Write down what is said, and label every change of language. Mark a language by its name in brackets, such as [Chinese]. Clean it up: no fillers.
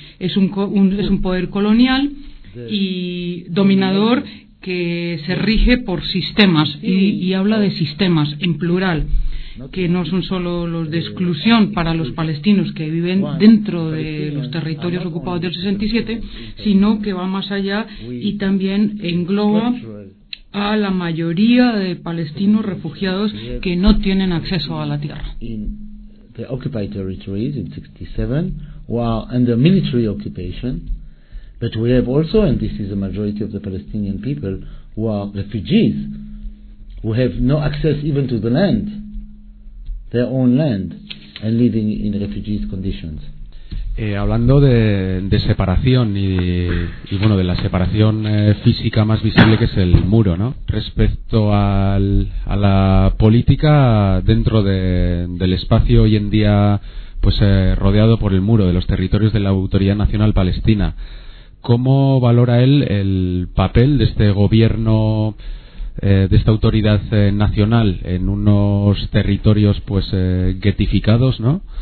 [Spanish] Es un poder colonial y dominador que se rige por sistemas, y habla de sistemas en plural, que no son solo los de exclusión para los palestinos que viven dentro de los territorios ocupados del 67, sino que va más allá y también engloba a la mayoría de palestinos refugiados que no tienen acceso a la tierra. [English] The occupied territories in 67 were under military occupation, but we have also, and this is the majority of the Palestinian people, who are refugees, who have no access even to the land, their own land, and living in refugees conditions. [Spanish] Hablando de separación y bueno, de la separación física más visible, que es el muro, ¿no? Respecto a la política dentro del espacio hoy en día, pues rodeado por el muro de los territorios de la Autoridad Nacional Palestina, ¿cómo valora él el papel de este gobierno, de esta autoridad nacional en unos territorios pues guetificados, ¿no?